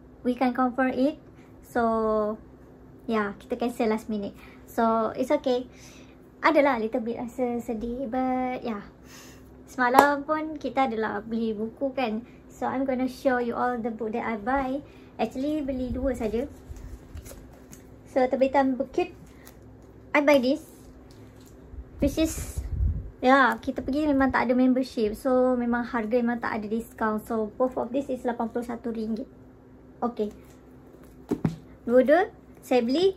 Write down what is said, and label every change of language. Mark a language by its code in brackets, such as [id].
[en] We can confirm it, so yeah, kita cancel last minute, so it's okay. Adalah little bit [ms] rasa sedih, [en] but yeah. [ms] Semalam pun kita adalah beli buku kan. [en] So I'm gonna show you all the book that I buy. [ms] Actually beli 2 saja. So terbitan Bukit, [en] I buy this, which is [ms] kita pergi memang tak ada membership, so memang harga memang tak ada discount. [en] So both of this is RM81. Okay, [ms] dua-dua saya beli.